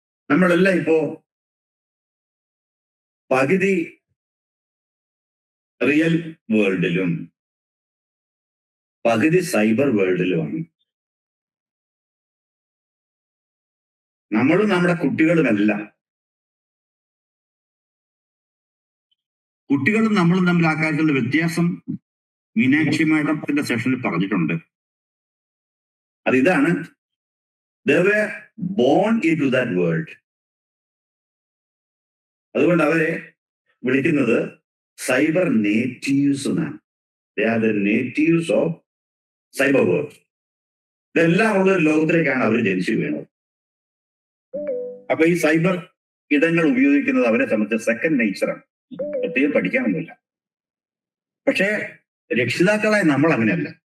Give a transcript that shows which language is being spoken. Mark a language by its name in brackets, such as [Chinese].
[Malayalam] നമ്മളെല്ലാം ഇപ്പോ പകുതി റിയൽ വേൾഡിലും പകുതി സൈബർ വേൾഡിലുമാണ്. നമ്മളും നമ്മുടെ കുട്ടികളുമെല്ലാം, കുട്ടികളും നമ്മളും തമ്മിൽ ആ കാര്യത്തിലുള്ള വ്യത്യാസം മീനാക്ഷി മാഡത്തിന്റെ സെഷനിൽ പറഞ്ഞിട്ടുണ്ട്. അതിതാണ്, [English] they were born into that world. [Malayalam] അതുകൊണ്ട് അവരെ വിളിക്കുന്നത് സൈബർ നേറ്റീവ്സ് എന്നാണ്. [English] They are the natives of cyber world. [Malayalam] ഇതെല്ലാം ഉള്ള ഒരു ലോകത്തിലേക്കാണ് അവർ ജനിച്ചു വീണത്. അപ്പൊ ഈ സൈബർ ഇടങ്ങൾ ഉപയോഗിക്കുന്നത് അവരെ സംബന്ധിച്ച് സെക്കൻഡ് നേച്ചറാണ്. പ്രത്യേകം പഠിക്കാനൊന്നുമില്ല. പക്ഷേ രക്ഷിതാക്കളായി നമ്മൾ അങ്ങനെയല്ല.